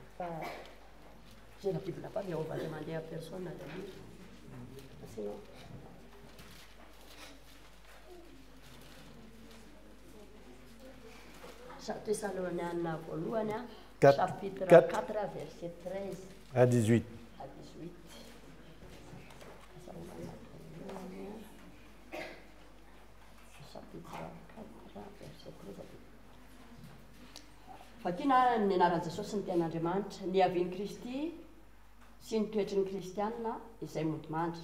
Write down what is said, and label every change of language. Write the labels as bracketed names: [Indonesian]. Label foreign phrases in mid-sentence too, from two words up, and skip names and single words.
[French] J'ai la Bible là-bas, mais on va demander à personne à la lire. Sinon. Chapitre 4, verset 13 à 18. [Malagasy] Fakina ny anaran'i Jesosy ny tean'Andriamanitra, ny havian'i Kristy sy ny toetry ny kristianina izay mody mandry.